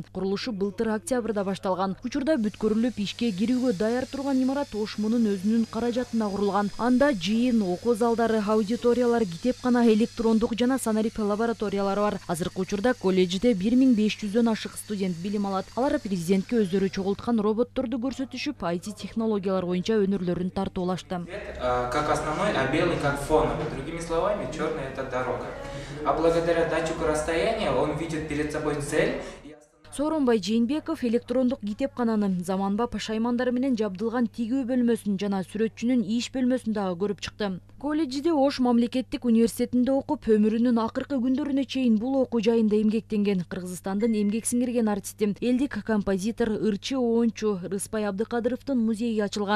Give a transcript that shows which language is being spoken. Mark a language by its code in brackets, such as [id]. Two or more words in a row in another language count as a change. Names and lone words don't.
[ky] Курулушу былтыр октябрда башталган. Учурда бүткөрүлүп ишке кирүүгө даяр турган имарат Ош мунун өзүнүн каражатына курулган. Анда жыйын, окуу залдары, аудиториялар, китепкана, электрондук жана санарип лабораториялары бар. Азыркы учурда колледжде 1500дөн ашык студент билим алат. Алар президентке өздөрү чогулткан роботторду көрсөтүшүп, IT технологиялар боюнча өнөрлөрүн тартуулашты. [ru] Как основной, а белый как фоновый. Другими словами, черный — это дорога. А благодаря датчику расстояния он видит перед собой цель. [ky] Сооронбай Жээнбеков электрондук китепкананын, заманбап шаймандар менен жабдылган тигүү бөлмөсүн жана сүрөтчүнүн иш бөлмөсүн дагы көрүп чыкты. Колледжде Ош мамлекеттик университетинде окуп, өмүрүнүн акыркы күндөрүнө чейин бул окуу жайында эмгектенген Кыргызстандын эмгек сиңирген артисти, элдик композитор, ырчы оончу Рыспай Абдыкадыровдун музейи ачылган.